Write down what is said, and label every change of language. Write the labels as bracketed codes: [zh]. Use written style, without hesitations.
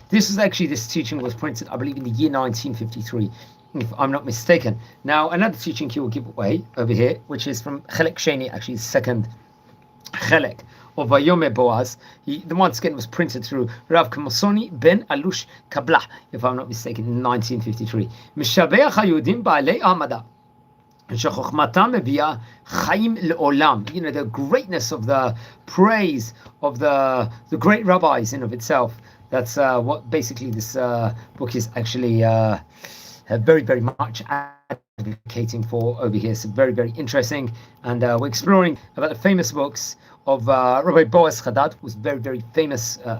[en] This teaching was printed, I believe, in the year 1953, if I'm not mistaken. Now, another teaching he will give away over here, which is from Chelek Sheni, actually the second Chelek of ויאמר Boaz. The once again was printed through Rav Kamasoni ben Alush Kabbalah, if I'm not mistaken, in 1953. [he] משבח היהודים בעלי העמדה. שחוכמתם מביאה חיים לעולם. [en] You know, the greatness of the praise of the great rabbis in of itself. That's what basically this book is actually very much advocating for over here. So very interesting. And we're exploring about the famous books of Rabbi Boaz Hadad, who was very famous.